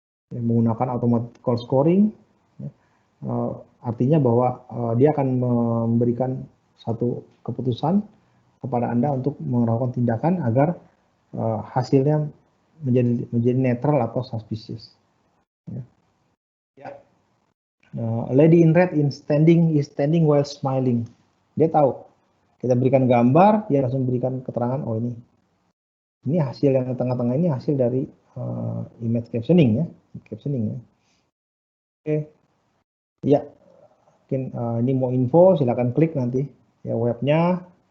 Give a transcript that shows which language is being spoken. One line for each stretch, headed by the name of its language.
Indonesian: Ya, menggunakan automatic call scoring, ya, artinya bahwa dia akan memberikan satu keputusan kepada Anda untuk melakukan tindakan agar hasilnya menjadi netral atau suspicious. Ya. Ya.
English: Lady in red is standing while smiling.
Indonesian: Dia tahu. Kita berikan gambar, dia langsung berikan keterangan, oh ini hasil yang di tengah-tengah ini hasil dari image captioning ya. Captioning ya. Oke. Ya. Mungkin ini mau info, silakan klik nanti ya webnya.